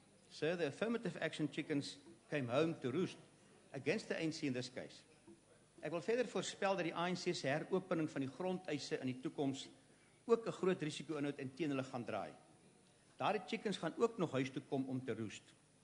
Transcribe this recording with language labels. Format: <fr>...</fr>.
<en>So the affirmative action chickens came home to roost against the ANC in this case.</en> <af>Ek wil verder voorspel dat die ANC se heropening van die grondeise in die toekoms ook 'n groot risiko inhoud en teen hulle gaan draai. Daardie chickens gaan ook nog huis toe kom om te roost.</af>